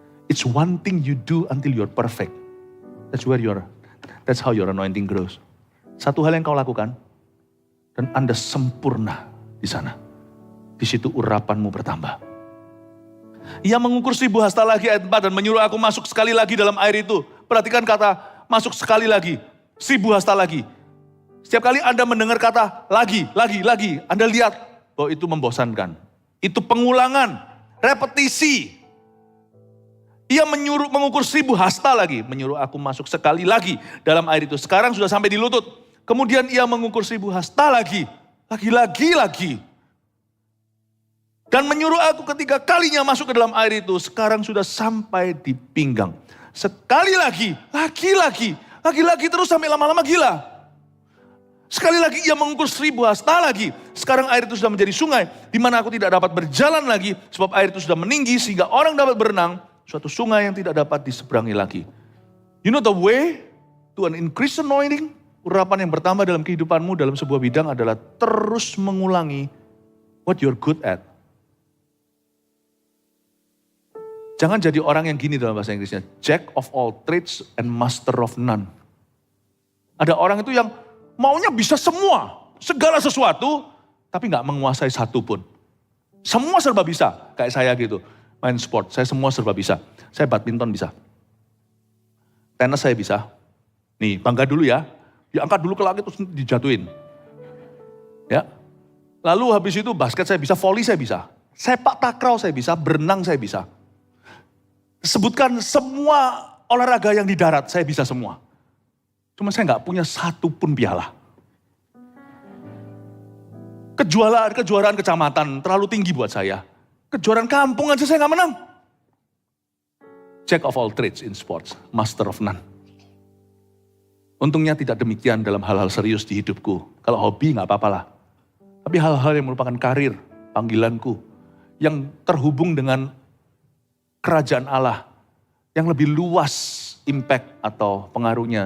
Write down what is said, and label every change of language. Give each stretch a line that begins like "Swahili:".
English: It's one thing you do until you're perfect. That's how your anointing grows.
Indonesian: Satu hal yang kau lakukan, dan Anda sempurna di sana. Di situ urapanmu bertambah. Ia mengukur 1000 hasta lagi ayat 4 dan menyuruh aku masuk sekali lagi dalam air itu. Perhatikan kata masuk sekali lagi. 1000 hasta lagi. Setiap kali Anda mendengar kata lagi. Anda lihat bahwa itu membosankan. Itu pengulangan, repetisi. Ia mengukur 1000 hasta lagi. Menyuruh aku masuk sekali lagi dalam air itu. Sekarang sudah sampai di lutut. Kemudian ia mengukur 1000 hasta lagi. Lagi. Dan menyuruh aku ketiga kalinya masuk ke dalam air itu. Sekarang sudah sampai di pinggang. Sekali lagi. Lagi terus sampai lama-lama gila. Sekali lagi ia mengukur 1000 hasta lagi. Sekarang air itu sudah menjadi sungai. Di mana aku tidak dapat berjalan lagi. Sebab air itu sudah meninggi sehingga orang dapat berenang. Suatu sungai yang tidak dapat diseberangi lagi.
English: You know the way to an increased anointing?
Indonesian: Urapan yang pertama dalam kehidupanmu dalam sebuah bidang adalah terus mengulangi
English: what you're good at.
Indonesian: Jangan jadi orang yang gini dalam bahasa Inggrisnya.
English: Jack of all trades and master of none.
Indonesian: Ada orang itu yang maunya bisa semua. Segala sesuatu. Tapi gak menguasai satu pun. Semua serba bisa. Kayak saya gitu. Main sport. Saya semua serba bisa. Saya badminton bisa. Tenis saya bisa. Nih bangga dulu ya. Diangkat dulu ke langit terus dijatuhin. Ya. Lalu habis itu basket saya bisa. Volley saya bisa. Sepak takraw saya bisa. Berenang saya bisa. Sebutkan semua olahraga yang di darat, saya bisa semua. Cuma saya gak punya satu pun piala. Kejuaraan kecamatan terlalu tinggi buat saya. Kejuaraan kampung aja saya gak menang.
English: Jack of all trades in sports, master of none.
Indonesian: Untungnya tidak demikian dalam hal-hal serius di hidupku. Kalau hobi gak apa-apa lah. Tapi hal-hal yang merupakan karir, panggilanku, yang terhubung dengan kerajaan Allah yang lebih luas impact atau pengaruhnya.